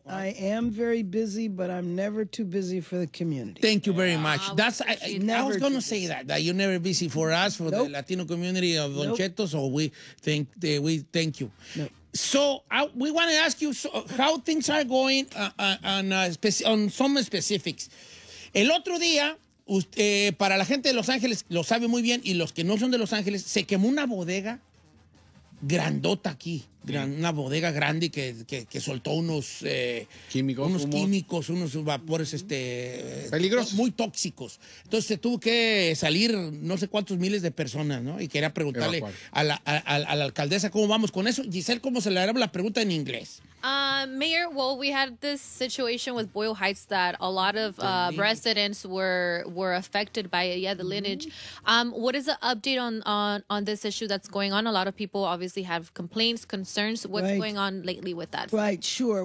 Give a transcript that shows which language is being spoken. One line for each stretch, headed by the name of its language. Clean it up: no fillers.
English: I am very busy, but I'm never too busy for the community. Thank you very much. I was going to say that you're never busy for us, for the Latino community of Don Cheto. So we thank you. Nope. So we want to ask you how things are going on some specifics.
Spanish: El otro día, para la gente de Los Ángeles, lo sabe muy bien, y los que no son de Los Ángeles, se quemó una bodega grandota aquí. Una bodega grande que soltó unos químicos, unos vapores peligrosos, muy tóxicos. Entonces se tuvo que salir no sé cuántos miles de personas, ¿no? Y quería preguntarle a la alcaldesa cómo vamos con eso. Giselle, ¿cómo se le hará la pregunta en inglés?
English: Mayor, well, we had this situation with Boyle Heights that a lot of residents were affected by it. Yeah, the lineage. What is the update on this issue that's going on? A lot of people obviously have complaints, concerns. What's going on lately with that? Right, sure.